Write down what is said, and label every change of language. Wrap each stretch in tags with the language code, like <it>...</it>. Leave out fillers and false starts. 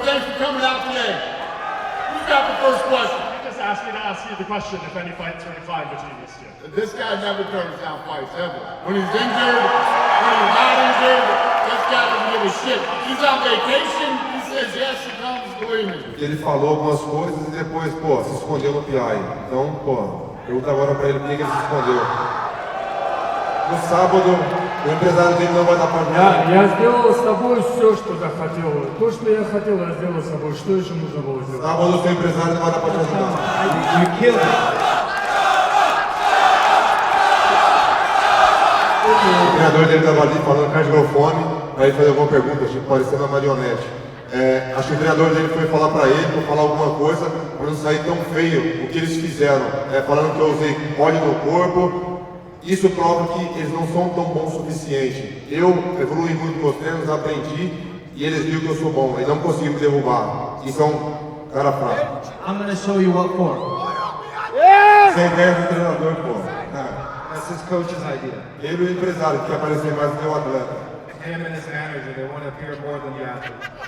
<en>Thanks for coming out today. Who's got the first question? I just asked me to ask you the question if any fights are fine between these two. This guy never turns down fights, ever. When he's injured, when he's not injured, this guy doesn't give a shit. He's on vacation, he says yes, he comes, believe me.</en> <pt>Ele falou algumas coisas e depois, pô, se escondeu no PI. Então, pô, pergunta agora pra ele por que ele se escondeu. No sábado, o empresário dele não vai dar pra mim.</pt> <ru>Я сделал с тобой все, что захотел. То, что я хотел, я сделал с тобой. Что еще нужно было сделать?</ru> <pt>Sábado, o seu empresário não vai dar pra te ajudar. O treinador dele estava ali falando com a microfone, aí ele fez alguma pergunta, tipo, parecendo uma marionete. Acho que o treinador dele foi falar pra ele, pra falar alguma coisa, pra não sair tão feio o que eles fizeram. Falando que eu usei óleo no corpo. Isso prova que eles não são tão bons o suficiente. Eu evoluí muito com os treinos, aprendi e eles viram que eu sou bom. Eles não conseguiram me derrubar. E são cara fraco.</pt> <en>I'm gonna show you what for.</en> <pt>Sem ideia do treinador, pô.</pt> <en>That's his coach's idea.</en> <pt>Ele e o empresário que quer aparecer mais do que o atleta.</pt> <en>Him and his manager, they want to appear more than the athlete.</en>